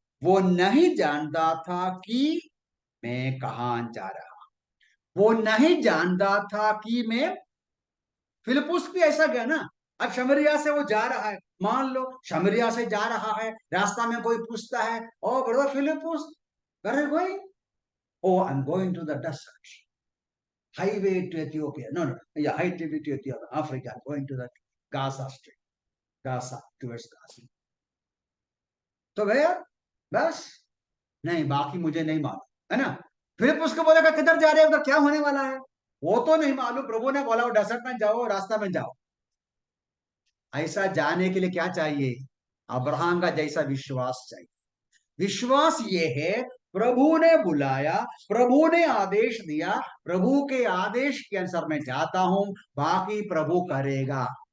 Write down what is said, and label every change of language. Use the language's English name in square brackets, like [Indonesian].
[Hindi] वो नहीं जानता था कि मैं कहाँ जा रहा, वो नहीं जानता था कि मैं, फिलिपुस भी ऐसा गया ना. अब शमरिया से वो जा रहा है, मान लो शमरिया से जा रहा है, रास्ता में कोई पूछता है, [English] Oh brother Philippus, where are you going? Oh I am going to the desert, highway to Ethiopia. No, no, yeah, highway to Ethiopia, Africa, going to the Gaza Strip, Gaza, towards Gaza. [Hindi] तो भैया बस, नहीं बाकी मुझे नहीं मालूम, है ना. फिर उसको बोलेगा किधर जा रहे हो, उधर क्या होने वाला है, वो तो नहीं मालूम. प्रभु ने बोला वो डेजर्ट में जाओ, रास्ता में जाओ. ऐसा जाने के लिए क्या चाहिए? अब्राहम का जैसा विश्वास चाहिए. विश्वास ये है, प्रभु ने बुलाया, प्रभु ने आदेश दिया, प्रभु के आदेश के अनुसार मैं जाता हूं, बाकी प्रभु करेगा.